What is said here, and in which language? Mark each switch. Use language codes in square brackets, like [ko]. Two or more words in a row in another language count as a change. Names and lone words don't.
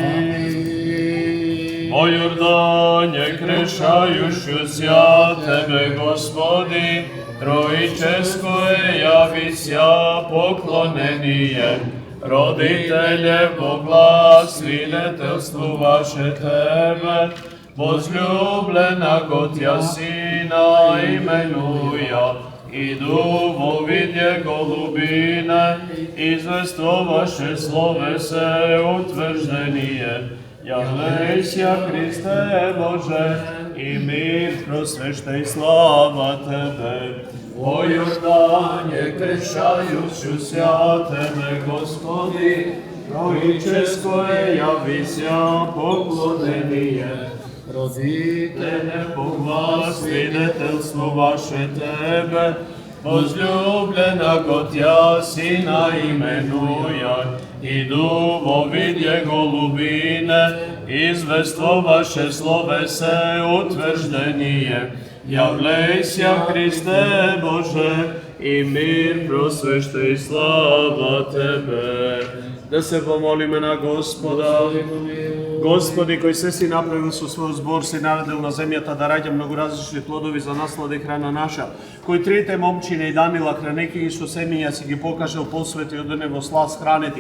[cu] Во Јордање кршајушу ся Тебе, Господи, Троическо јави ся поклонение. Родителе, во глас свидетелствуваше Тебе, возлюблена го Тја Сина именуја, иду во видје голубине, извествуваше словесе утврждение. Јавлејся, Христе Боже, и мир просвещај слава Тебе. Во Јордање кршајушу ся Тебе, Господи, Троическо јави ся поклонение. Родителе, во глас свидетелствуваше Тебе, возлюблена го Тја Сина именуја, иду во видје голубине, извествуваше словесе утврждение. Јавлејся, Христе Боже, и мир просвещај слава Тебе. [mk] Да се помолиме на Господа. Господи, кој се си направил со свој збор, си наредил на земјата да раѓа многу различни плодови за наслада и храна наша, кој трите момчине и Данила, хранеки ги со семења, си ги покажал посвети од него слав хранети.